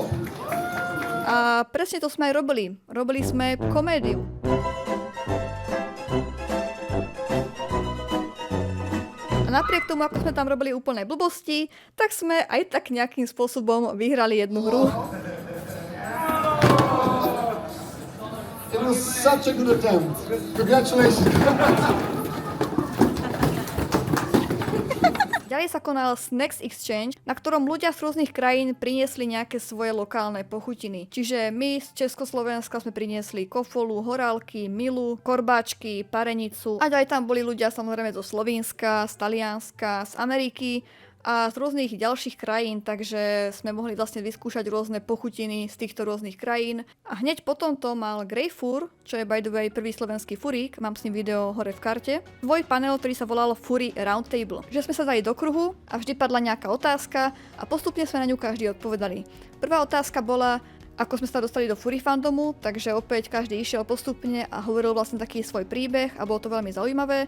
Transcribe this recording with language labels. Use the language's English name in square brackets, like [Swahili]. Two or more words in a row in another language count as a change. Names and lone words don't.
[Slovak] a presne to sme aj robili. Robili sme komédiu. A napriek tomu, ako sme tam robili úplné blbosti, tak sme aj tak nejakým spôsobom vyhrali jednu hru. [English] It was such a good attempt. Congratulations. [Slovak] Ďalej sa konal Snacks Exchange, na ktorom ľudia z rôznych krajín priniesli nejaké svoje lokálne pochutiny. Čiže my z Československa sme priniesli kofolu, horálky, milu, korbáčky, parenicu. A ďalej tam boli ľudia samozrejme zo Slovenska, z Talianska, z Ameriky a z rôznych ďalších krajín, takže sme mohli vlastne vyskúšať rôzne pochutiny z týchto rôznych krajín. A hneď potom to mal Greyfur, čo je [English] by the way [Slovak] prvý slovenský furík, mám s ním video hore v karte, svoj panel, ktorý sa volal Fury Roundtable. Že sme sa dali do kruhu a vždy padla nejaká otázka a postupne sme na ňu každý odpovedali. Prvá otázka bola, ako sme sa dostali do Fury fandomu, takže opäť každý išiel postupne a hovoril vlastne taký svoj príbeh a bolo to veľmi zaujímavé.